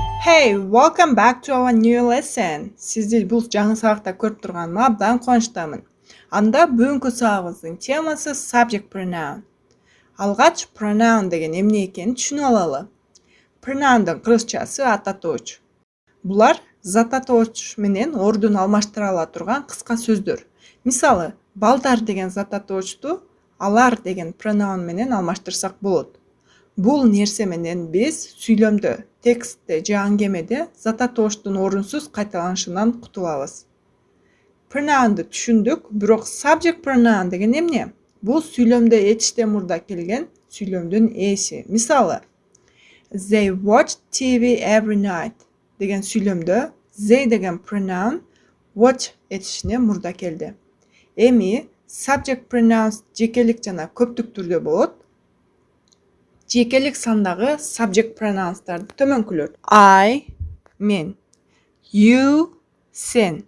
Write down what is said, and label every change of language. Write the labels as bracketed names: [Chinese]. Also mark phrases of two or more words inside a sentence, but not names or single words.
[English] Hey, welcome back to our new lesson. [Kyrgyz] Сизди бул жаңы сабакта көрүп турганыма абдан кубанычтамын. Анда бүгүнкү сабагыбыздын темасы [English] subject pronoun. [Kyrgyz] Алгач pronoun деген эмне экенин түшүнүп алалы. Pronoun'дун кыргызчасы ататооч. Булар зат атооч менен ордун алмаштыра ала турган кыска сөздөр. Мисалы, балдар деген зат атоочту алар деген pronoun менен алмаштырсак болот. Бул нерсе менен биз сүйлөмдө, текстте же аңгемеде зат атооштун орунсуз кайталанышынан кутулабыз. Pronoun'ду түшүндүк, бирок [English] subject pronoun [Kyrgyz] деген эмне? Бул сүйлөмдө этиштен мурда келген сүйлөмдүн ээси. Мисалы, [English] they watch TV every night [Kyrgyz] деген сүйлөмдө they деген pronoun watch этишинен мурда келди. Эми [English] subject pronouns [Kyrgyz] жекелик жана көптүк түрдө болот. Жекелик сандагы [English] subject pronouns'тарды [Kyrgyz] төмөнкүлөр. I, мен. You, сен.